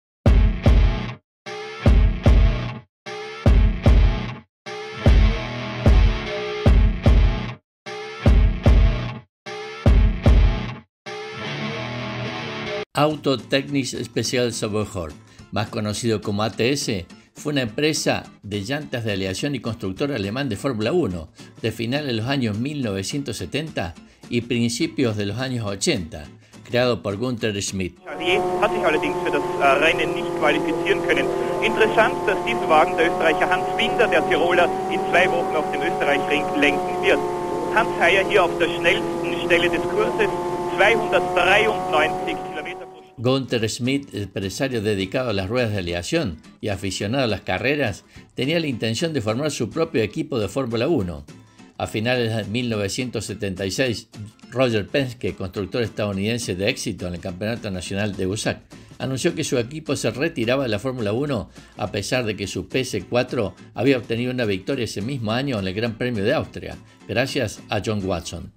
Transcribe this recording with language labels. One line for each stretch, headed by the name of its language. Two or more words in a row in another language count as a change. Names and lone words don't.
Spanish: Auto Technics Special Sauveur, más conocido como ATS, fue una empresa de llantas de aleación y constructor alemán de Fórmula 1 de finales de los años 1970 y principios de los años 80, creado por Günther Schmidt.
German: Jarier hat sich allerdings für das Rennen nicht qualifizieren können. Interessant, dass diesen Wagen der Österreicher Hans Binder, der Tiroler, in 2 Wochen auf dem Österreich-Ring lenken wird. Hans Heyer hier auf der schnellsten Stelle des Kurses, 293 Kilometer pro Stunde.
Spanish: Günther Schmidt, empresario dedicado a las ruedas de aleación y aficionado a las carreras, tenía la intención de formar su propio equipo de Fórmula 1. A finales de 1976, Roger Penske, constructor estadounidense de éxito en el Campeonato Nacional de USAC, anunció que su equipo se retiraba de la Fórmula 1 a pesar de que su PS4 había obtenido una victoria ese mismo año en el Gran Premio de Austria, gracias a John Watson.